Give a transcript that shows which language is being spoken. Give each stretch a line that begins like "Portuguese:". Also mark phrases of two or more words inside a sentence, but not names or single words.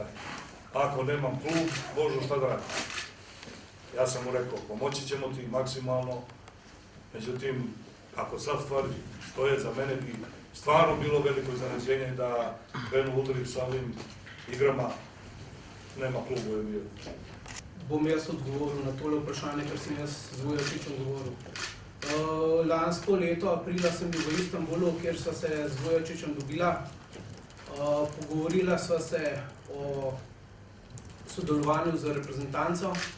Serbian: Ako nemam klub, Božo, šta da radim? Ja sam mu rekao, pomoći ćemo ti maksimalno, međutim, ako sad stvari stoje, za mene bi stvarno bilo veliko iznenađenje da Beno Udrih sa ovim igrama nema klubu u NBA.
Slovenian: Bom jaz odgovoril na tole vprašanje, ker sem jaz z Vujačičem govoril. Lansko leto, aprila, sem bil v Istanbulu, kjer sva se z Vujačičem dobila. Pogovorila sva se o sodelovanju z reprezentanco.